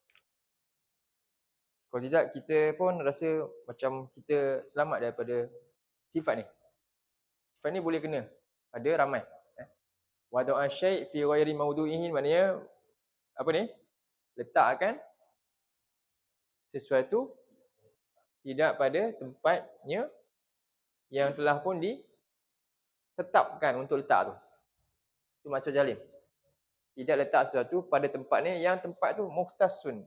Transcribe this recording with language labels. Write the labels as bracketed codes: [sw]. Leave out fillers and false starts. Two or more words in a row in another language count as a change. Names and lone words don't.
[ms] Kalau tidak, kita pun rasa macam kita selamat daripada sifat ni. Sifat ni boleh kena pada ramai. [ar] وضع الشيء في غير موضعه, [ms] maknanya apa ni? Letakkan sesuatu tidak pada tempatnya yang telah pun ditetapkan untuk letak tu. Itu maksud zalim. Tidak letak sesuatu pada tempatnya yang tempat tu mukhtasun.